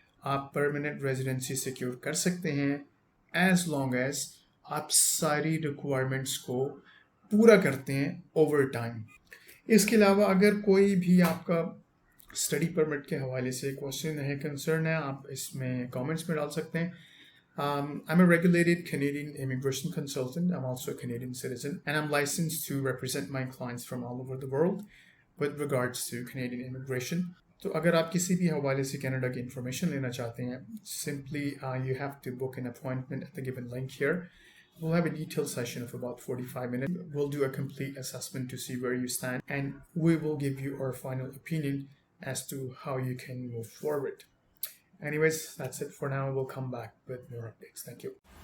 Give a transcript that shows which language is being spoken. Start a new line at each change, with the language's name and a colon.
Urdu: آپ permanent residency secure کر سکتے ہیں
English: as long as
Urdu: آپ ساری ریکوائرمنٹس کو پورا کرتے ہیں اوور ٹائم. اس کے علاوہ اگر کوئی بھی آپ کا اسٹڈی پرمٹ کے حوالے سے کوشچن ہے کنسرن ہے آپ اس میں کامنٹس میں ڈال سکتے ہیں.
English: I'm a regulated Canadian immigration consultant. I'm also a Canadian citizen and I'm licensed to represent my clients from all over the world with regards to Canadian immigration.
Urdu: تو اگر آپ کسی بھی حوالے سے کینیڈا کی انفارمیشن لینا چاہتے ہیں
English: simply you have to book an appointment at the given link here. We'll have a detailed session of about 45 minutes. We'll do a complete assessment to see where you stand and we will give you our final opinion as to how you can move forward. Anyways, that's it for now. We'll come back with more updates. Thank you.